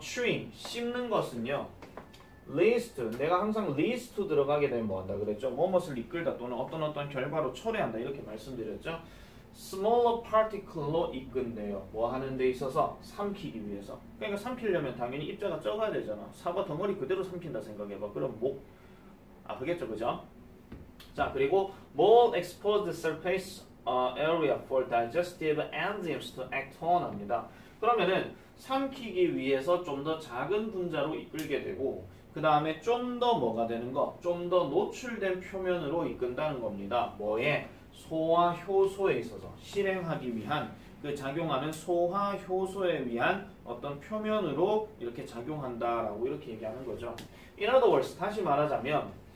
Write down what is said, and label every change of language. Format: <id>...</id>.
<ko>chewing, 씹는 것은요.</ko> <en>leads to,</en> <ko>내가 항상 leads to 들어가게 되면 뭐 한다 그랬죠? 무엇을 이끌다 또는 어떤 결과로 초래한다 이렇게 말씀드렸죠?</ko> <en>smaller particle</en> <ko>로 이끈대요. 뭐 하는 데 있어서 삼키기 위해서. 그러니까 삼키려면 당연히 입자가 적어야 되잖아. 사과 덩어리 그대로 삼킨다 생각해봐. 그럼 목 아프겠죠, 그죠?</ko> <en>자,</en> <ko>그리고</ko> <en>more exposed surface area for digestive enzymes to act on</en> <ko>합니다. 그러면은 삼키기 위해서 좀 더 작은 분자로 이끌게 되고 그 다음에 좀 더 뭐가 되는 거? 좀 더 노출된 표면으로 이끈다는 겁니다. 뭐에? 소화 효소에 있어서 실행하기 위한 그 작용하는 소화 효소에 위한 어떤 표면으로 이렇게 작용한다라고 이렇게 얘기하는 거죠.</ko> <en>In other words,</en> <ko>다시 말하자면</ko>